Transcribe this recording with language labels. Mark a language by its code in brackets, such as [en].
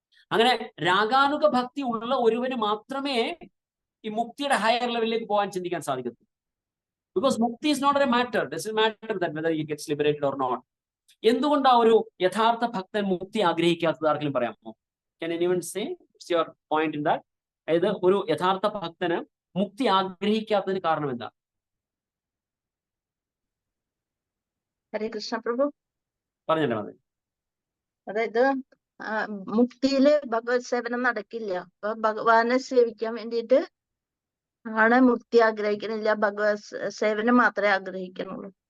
[ml] അങ്ങനെ രാഗാനുഗ ഭക്തി ഉള്ള ഒരുവന് മാത്രമേ ഈ മുക്തിയുടെ ഹയർ ലെവലിലേക്ക് പോകാൻ ചിന്തിക്കാൻ സാധിക്കത്തുള്ളൂ. [en] Because മുക്തി is not a matter, doesn't matter that whether he gets liberated or not. [ml] എന്തുകൊണ്ടാ ഒരു യഥാർത്ഥ ഭക്തൻ മുക്തി ആഗ്രഹിക്കാത്തത്? ആർക്കെങ്കിലും പറയാമോ? [en] Can anyone say what's your point in that? [ml] അതായത് ഒരു യഥാർത്ഥ ഭക്തന് മുക്തി ആഗ്രഹിക്കാത്തതിന് കാരണം എന്താ? ഹരേ കൃഷ്ണ പ്രഭു. പറഞ്ഞല്ലോ മതി. അതായത് മുക്തിയില് ഭഗവത് സേവനം നടക്കില്ല. അപ്പൊ ഭഗവാനെ സേവിക്കാൻ വേണ്ടിയിട്ട് ആണ് മുക്തി ആഗ്രഹിക്കുന്നില്ല, ഭഗവത് സേവനം മാത്രമേ ആഗ്രഹിക്കുന്നുള്ളൂ.